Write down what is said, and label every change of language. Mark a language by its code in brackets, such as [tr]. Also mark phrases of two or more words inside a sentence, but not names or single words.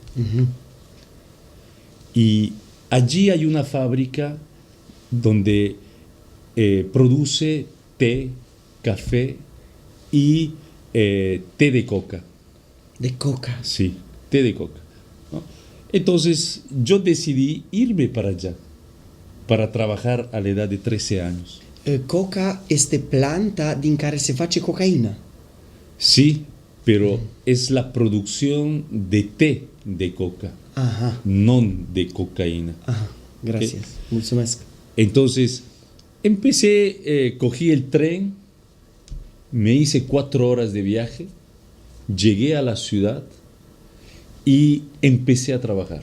[es] Y allí hay una fábrica donde produce té, café y té de coca. De coca. Sí, té de coca, ¿no? Entonces yo decidí irme para allá, para trabajar a la edad de 13 años. [ro] Coca este planta din care se face cocaină. [es] Sí, pero es la producción de té de coca, Aha, no de cocaína. aha, gracias. Mulțumesc. Entonces empecé, cogí el tren, me hice 4 horas de viaje, llegué a la ciudad y empecé a trabajar.